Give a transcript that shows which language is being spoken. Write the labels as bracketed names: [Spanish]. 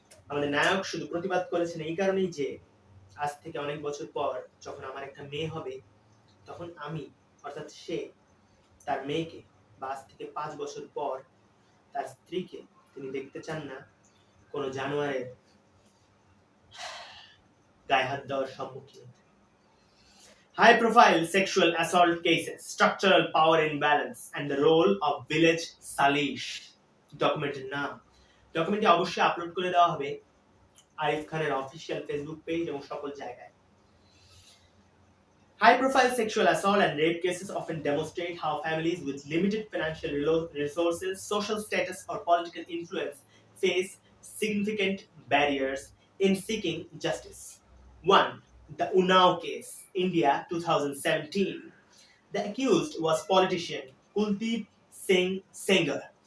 [Bangla] আমাদের নায়ক শুধু প্রতিবাদ করেছেন এই কারণেই যে আজ থেকে অনেক বছর পর যখন আমার একটা মেয়ে হবে, তখন আমি অর্থাৎ সে তার মেয়েকে, বা আজ থেকে 5 বছর পর তার স্ত্রীকে তিনি দেখতে চান না কোনো জানোয়ারের গায়ে হাত দেওয়ার সম্মুখীন। [English] High profile sexual assault cases, structural power imbalance and the role of village Salish. [Bangla] ডকুমেন্টের নাম, ডকুমেন্টটি অবশ্যই আপলোড করে দেওয়া হবে আরিফ খানের অফিসিয়াল ফেসবুক পেজ এবং সকল জায়গায়। [English] High profile sexual assault and rape cases often demonstrate how families with limited financial resources, social status, or political influence face significant barriers in seeking justice. 1. The Unnao case, India 2017. The accused was politician Kuldeep Singh Sengar.